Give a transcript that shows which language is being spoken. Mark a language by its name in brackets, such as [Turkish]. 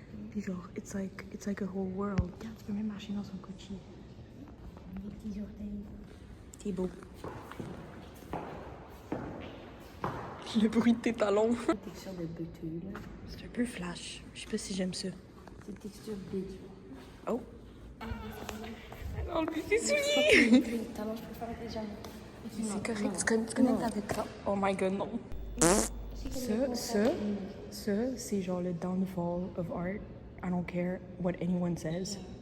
[French] Puis genre, [English] it's like a whole world. [French] Regarde, tu peux même marcher dans son Gucci. T'es beau. Le bruit de tes talons. Texture de buteux, là. C'est un peu flash. Je sais pas si j'aime ça. C'est texture buteux. Oh. Non, lui, tes souliers. Les talons, je préfère les jambes. C'est correct, tu connectes avec ça. [English] Oh my god, [French] non. Ça, c'est genre le [English] downfall of art. I don't care what anyone says.